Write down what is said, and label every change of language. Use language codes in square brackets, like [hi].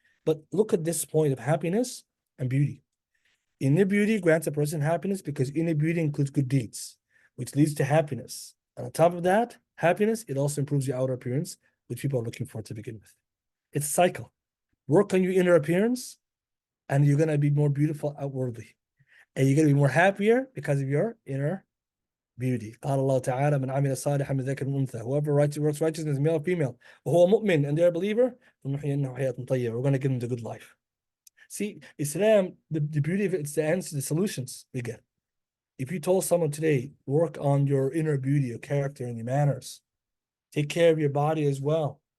[en] But look at this point of happiness and beauty. Inner beauty grants a person happiness because inner beauty includes good deeds, which leads to happiness. And on top of that, happiness, it also improves your outer appearance, which people are looking for to begin with. It's a cycle. Work on your inner appearance, and you're going to be more beautiful outwardly. And you're going to be more happier because of your inner beauty. [ar] قال الله تعالى من عمل صالحا من ذكر وأنثى. [en] Whoever works righteousness, male or female, [ar] وهو مؤمن, [en] and they're a believer, [ar] فنحيينه حياة طيبة. [en] We're going to give them the good life. See, Islam, the beauty of it, it's the answer, the solutions we get. If you told someone today, work on your inner beauty, your character, and your manners, take care of your body as well.